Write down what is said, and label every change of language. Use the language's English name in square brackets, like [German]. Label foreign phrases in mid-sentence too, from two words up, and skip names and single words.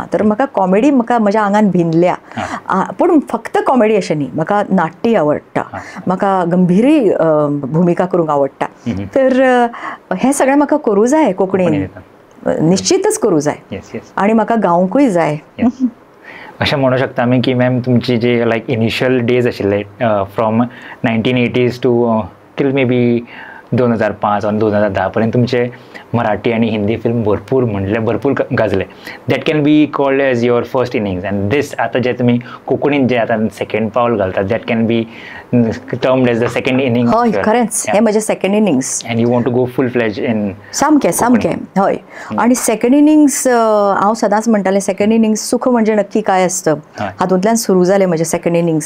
[Konkani] तर म्हाका कॉमेडी म्हाका म्हज्या आंगान भिनल्या, पूण फक्त कॉमेडी अशें न्ही, म्हाका नाट्य आवडटा, म्हाका गंभीरी भुमिका करूंक आवडटा. तर हें सगळें म्हाका करूं जाय कोंकणीन, निश्चितच करूं जाय, आनी म्हाका गावंकूय जाय. अशें म्हणू शकता आमी की मॅम तुमची जे [English] like initial days [Konkani] आशिल्ले [English] from 1980s to till maybe 2005 [Konkani] आणि 2010 पर्यंत तुमचे मराठी आणि हिंदी फिल्म भरपूर गाजले. [English] That can be called as your first innings, and this [Konkani] आता जे तुम्ही कोंकणीन जे आता सेकंड पावल घालतात, [English] That can be termed as the second inning. [Konkani] हय, खरेंच हे म्हजे [English] second innings, And you want to go full fledge in. [Konkani] सामकें हय. आनी [English] second innings [Konkani] हांव सदांच म्हणटालें, [English] second innings [Konkani] सुख म्हणजे नक्की काय आसतं, हातूंतल्यान सुरू जालें म्हजें [English] second innings.